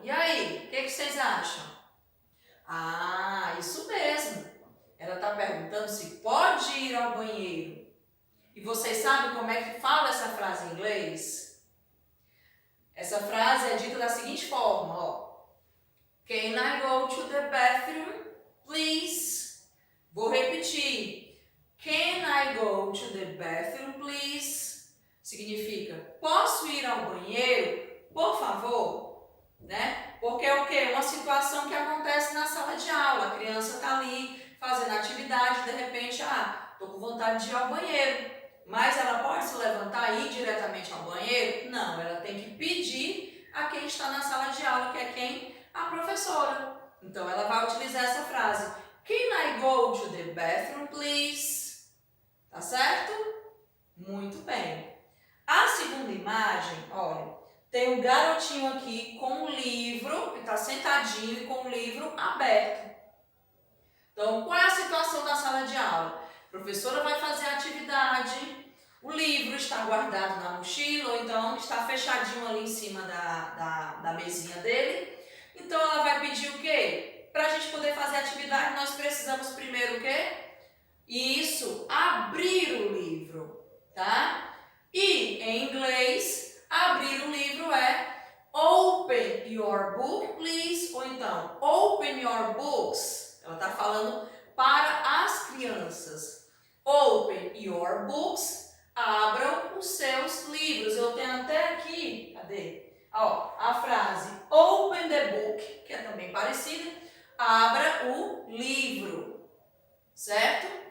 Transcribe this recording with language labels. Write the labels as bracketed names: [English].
[Portuguese] E aí, o que vocês acham? Ah, isso mesmo. Ela está perguntando se pode ir ao banheiro. E vocês sabem como é que fala essa frase em inglês? Essa frase é dita da seguinte forma, ó. [English] Can I go to the bathroom, please? [Portuguese] Vou repetir. [English] Can I go to the bathroom, please? [Portuguese] Significa, posso ir ao banheiro, por favor? Né? Porque é o quê? Uma situação que acontece na sala de aula. A criança está ali fazendo atividade, de repente, estou com vontade de ir ao banheiro. Mas ela pode se levantar e ir diretamente ao banheiro? Não, ela tem que pedir a quem está na sala de aula, que é quem? A professora. Então, ela vai utilizar essa frase. [English] Can I go to the bathroom, please? [Portuguese] Tá certo? Muito bem. A segunda imagem, olha, tem um garotinho aqui com um livro, que está sentadinho e com o livro aberto. Então, qual é a situação da sala de aula? A professora vai fazer a atividade, o livro está guardado na mochila, ou então está fechadinho ali em cima da mesinha dele. Então, ela vai pedir o quê? Para a gente poder fazer a atividade, nós precisamos primeiro o quê? Isso, abrir o livro, tá? E, em inglês, abrir o livro é [English] open your book, please. [Portuguese] Ou então, [English] open your books. [Portuguese] Ela está falando para as crianças. [English] Open your books. [Portuguese] Abram os seus livros. Eu tenho até aqui, cadê? Ó, a frase [English] open the book, [Portuguese] que é também parecida. Abra o livro, certo?